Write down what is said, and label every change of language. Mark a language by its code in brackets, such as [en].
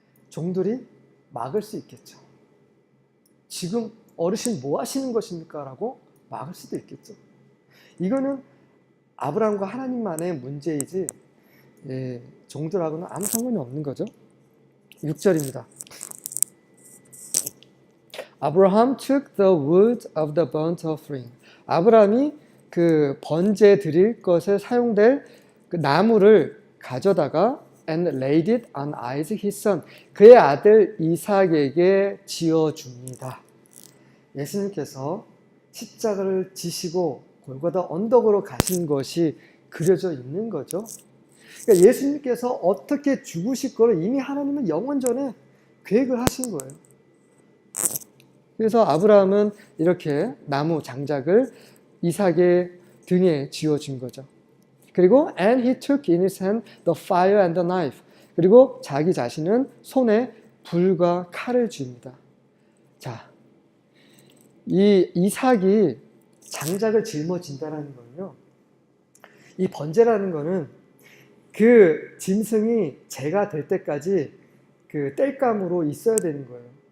[ko] 종들이 막을 수 있겠죠. 지금 어르신 뭐 하시는 것입니까? 라고 막을 수도 있겠죠. 이거는 아브라함과 하나님만의 문제이지 종들하고는 아무 상관이 없는 거죠. 6절입니다. [en] Abraham took the wood of the burnt offering. [ko] 아브라함이 그 번제 드릴 것에 사용될 그 나무를 가져다가 [en] and laid it on Isaac his son. [ko] 그의 아들 이삭에게 지어줍니다. 예수님께서 십자가를 지시고 골고다 언덕으로 가신 것이 그려져 있는 거죠. 그러니까 예수님께서 어떻게 죽으실 거를 이미 하나님은 영원 전에 계획을 하신 거예요. 그래서 아브라함은 이렇게 나무 장작을 이삭의 등에 쥐어준 거죠. 그리고 [en] and he took in his hand the fire and the knife. [ko] 그리고 자기 자신은 손에 불과 칼을 줍니다. 자, 이 이삭이 장작을 짊어진다는 거는요. 이 번제라는 거는 그 짐승이 제가 될 때까지 그 땔감으로 있어야 되는 거예요.